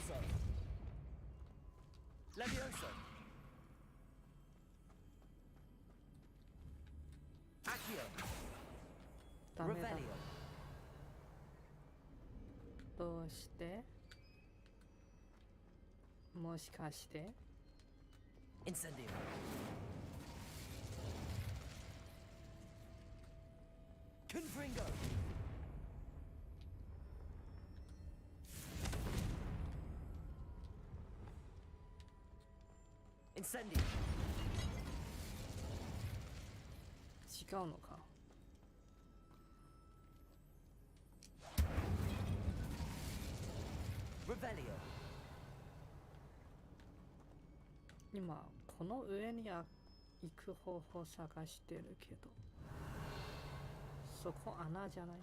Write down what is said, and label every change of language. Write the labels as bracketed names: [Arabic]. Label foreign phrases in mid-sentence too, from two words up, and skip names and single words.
[English] Levioso. Accio. [Japanese] ダメだ。 [English] Revelio. [Japanese] どうしてもしかして [English] Incendio. Confringo. Incendio. [Japanese] 違うのか。 [English] Revelio. [Japanese] 今この上に行く方法探してるけど、そこ穴じゃない？